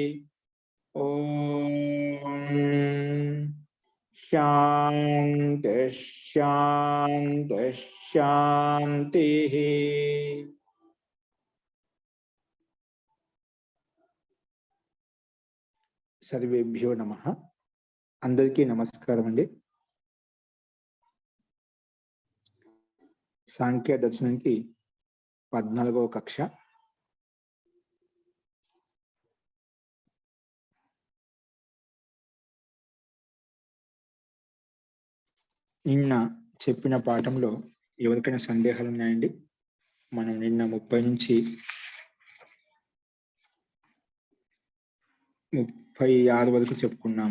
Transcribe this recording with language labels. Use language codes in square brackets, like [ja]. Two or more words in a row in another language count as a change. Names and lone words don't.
[sa] ओम शांति शांति शांति। सर्वेभ्यो नमः। [te] అందరికీ నమస్కారం అండి. సాంఖ్య దర్శనం కి 14వ కక్ష నిన్న చెప్పిన పాఠంలో ఎవరికైనా సందేహాలు ఉన్నాయండి? మనం నిన్న 30 నుంచి 36 వరకు చెప్పుకున్నాము.